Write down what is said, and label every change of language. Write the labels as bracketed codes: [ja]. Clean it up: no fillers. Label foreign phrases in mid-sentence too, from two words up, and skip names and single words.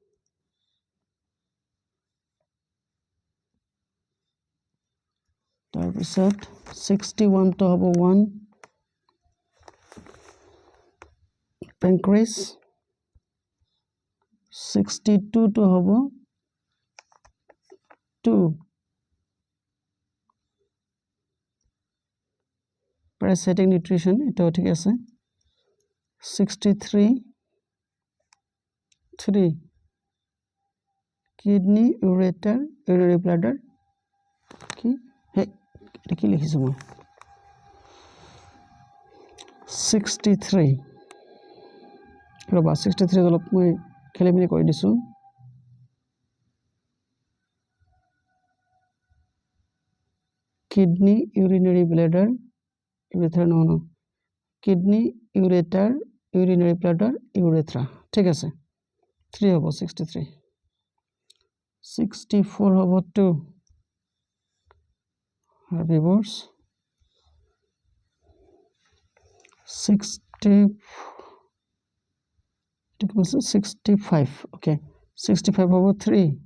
[en] তাৰপিছত 61 to have 1 pancreas 62 to have 2 parasitic nutrition [as] এটাও ঠিক আছে [en] 63 3 kidney ureter urinary bladder [as] কি হে এটা কি লিখিছো মই 63 ৰবা 63 অলপ মই খেলিমেলি কৰি দিছো [en] kidney urinary bladder urethra no kidney ureter urinary bladder urethra [as] ঠিক আছে 3 হ'ব [en] 63 [as] 64 হ'ব 2 herbivores 65 okay 65 হ'ব 3